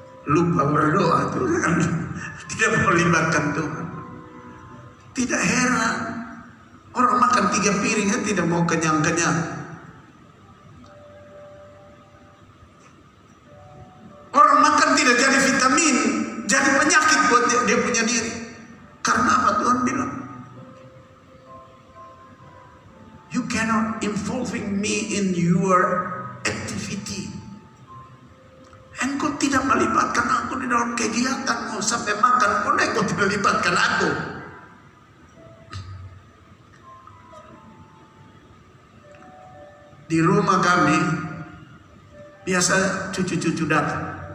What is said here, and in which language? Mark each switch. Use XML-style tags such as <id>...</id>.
<id>Lupa berdoa, Tuhan tidak mau libatkan Tuhan. Tidak heran orang makan 3 piring tidak mau kenyang-kenyang. Orang makan tidak jadi vitamin, jadi penyakit buat dia punya diri. Karena apa?</id> <en>Tuhan bilang, you cannot involving me in your activity.</en> <id>Engkau tidak melibatkan aku di dalam kegiatanmu, sampai makan pun engkau tidak libatkan aku. Di rumah kami biasa cucu-cucu datang.</id>